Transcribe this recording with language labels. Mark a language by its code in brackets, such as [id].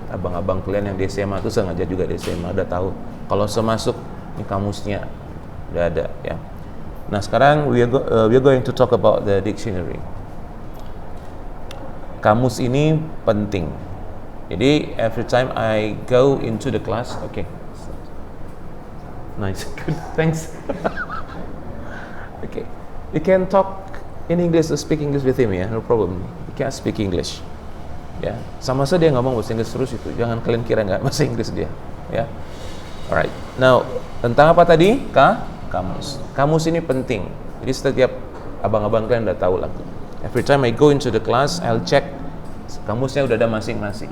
[id] Abang-abang kalian yang di SMA itu sengaja juga di SMA udah tahu. Kalau semasuk ini kamusnya udah ada ya. Nah sekarang [en] we are going to talk about the dictionary. [id] Kamus ini penting. Jadi [en] every time I go into the class, okay, nice, good, thanks. Okay, you can talk in English or speak English with him ya, no problem. You can speak English. [id] Ya, sama saja dia ngomong bahasa Inggris terus itu. Jangan kalian kira nggak bahasa Inggris dia. Ya, [en] alright. Now [id] tentang apa tadi? Kamus. Kamus ini penting. Jadi setiap abang-abang kalian udah tahu lah. [en] Every time I go into the class, I'll check [id] kamusnya udah ada masing-masing.